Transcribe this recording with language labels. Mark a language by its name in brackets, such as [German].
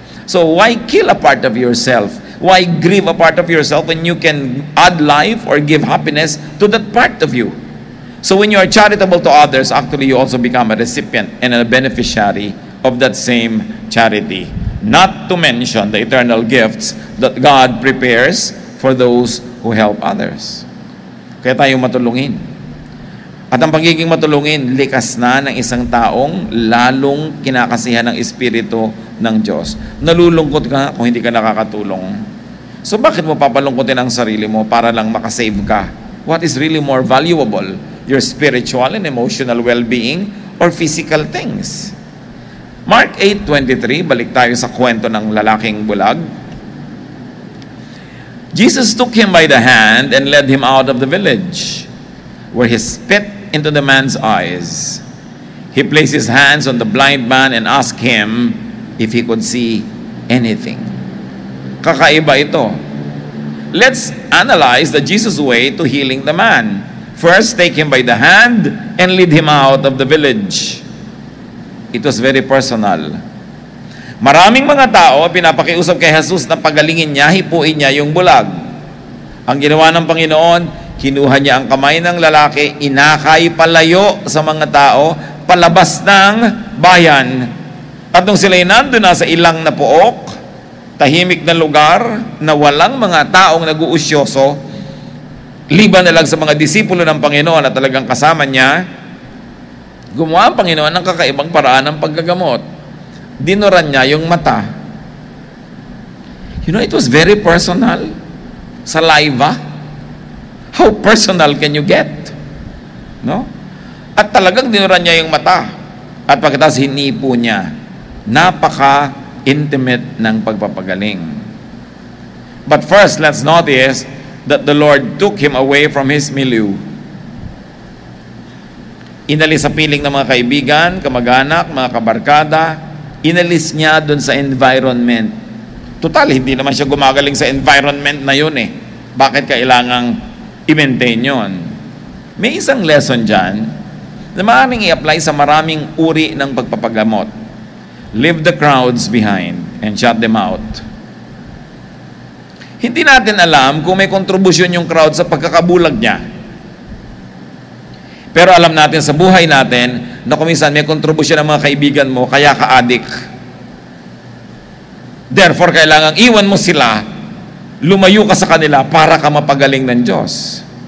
[English] So why kill a part of yourself? Why grieve a part of yourself when you can add life or give happiness to that part of you? So when you are charitable to others, actually you also become a recipient and a beneficiary of that same charity. Not to mention the eternal gifts that God prepares for those who help others. [Filipino] Kaya tayo matulungin. At ang pagiging matulungin, likas na ng isang taong lalong kinakasihan ng Espiritu ng Diyos. Nalulungkot ka kung hindi ka nakakatulong. So bakit mo papalungkotin ang sarili mo para lang makasave ka? [English] What is really more valuable? Your spiritual and emotional well-being or physical things? [Filipino] Mark 8:23, balik tayo sa kwento ng lalaking bulag. [English] Jesus took him by the hand and led him out of the village, where he spit into the man's eyes. He placed his hands on the blind man and asked him if he could see anything. [Filipino] Kakaiba ito. [English] Let's analyze the Jesus way to healing the man. First, take him by the hand and lead him out of the village. It was very personal. [Filipino] Maraming mga tao pinapakiusap kay Jesus na pagalingin niya, hipuin niya yung bulag. Ang ginawa ng Panginoon, kinuha niya ang kamay ng lalaki, inakay palayo sa mga tao, palabas ng bayan. At nung sila'y nandun na sa ilang na pook, tahimik na lugar na walang mga taong nag-uusyoso, liban na lang sa mga disipulo ng Panginoon at talagang kasama niya, gumawa ang Panginoon ng kakaibang paraan ng paggagamot. Dinuran niya yung mata. [English] You know, it was very personal. Saliva. How personal can you get? [Filipino] No? At talagang dinuran niya yung mata. At pagkatapos hinipo niya. Napaka-intimate ng pagpapagaling. [English] But first, let's notice that the Lord took him away from his milieu. [Filipino] Inalis sa piling ng mga kaibigan, kamag-anak, mga kabarkada, inalis niya doon sa environment. Total, hindi naman siya gumagaling sa environment na yun eh. Bakit kailangang i-maintain yun? May isang lesson dyan na maaaring i-apply sa maraming uri ng pagpapagamot. [English] Leave the crowds behind and shut them out. [Filipino] Hindi natin alam kung may kontribusyon yung crowd sa pagkakabulag niya. Pero alam natin sa buhay natin na kung minsan may kontribusyon ng mga kaibigan mo, kaya ka-addict. Therefore, kailangang iwan mo sila, lumayo ka sa kanila para ka mapagaling ng Diyos.